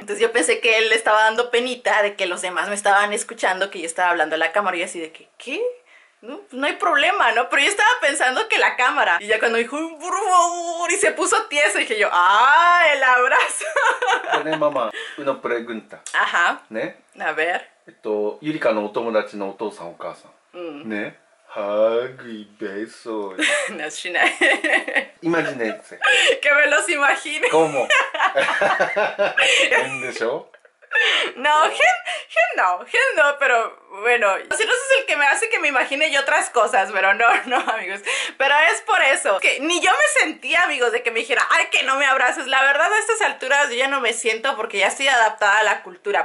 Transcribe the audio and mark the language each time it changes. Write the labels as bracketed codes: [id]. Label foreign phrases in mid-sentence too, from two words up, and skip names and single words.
[es] Entonces yo pensé que él le estaba dando penita de que los demás me estaban escuchando, que yo estaba hablando a la cámara, y yo así de que, ¿qué? No, no hay problema, ¿no? Pero yo estaba pensando que la cámara. Y ya cuando dijo, por favor, y se puso tieso, dije yo, ¡ah, el abrazo! [ja] ねママ [es] una pregunta Ajá. [ja] ね [es] A ver. [ja] ゆりかのお友達のお父さんお母さんねハグイベーソ [es] No, Shina. Imagínense Que me los imagine. ¿Cómo? [ja] 変でしょ [es] No, gen no, pero bueno, si no es el que me hace que me imagine yo otras cosas, pero no, amigos, pero es por eso, que ni yo me sentía, amigos, de que me dijera, ay, que no me abraces, la verdad a estas alturas yo ya no me siento porque ya estoy adaptada a la cultura.